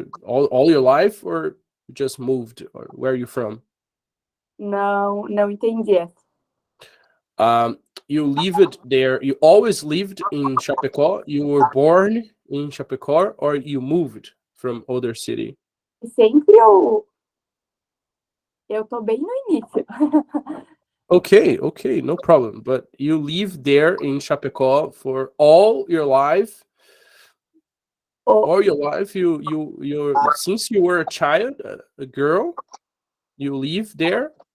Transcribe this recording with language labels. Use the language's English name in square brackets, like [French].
[English] All your life, or you just moved? Or where are you from? [Portuguese] Não entendi. [English] You lived there. You always lived in Chapecó. You were born in Chapecó, or you moved from other city? [Portuguese] Sempre eu tô bem no início. [English] Okay, no problem. But you live there in Chapecó for all your life. All your life, you since you were a child, a girl, you live there.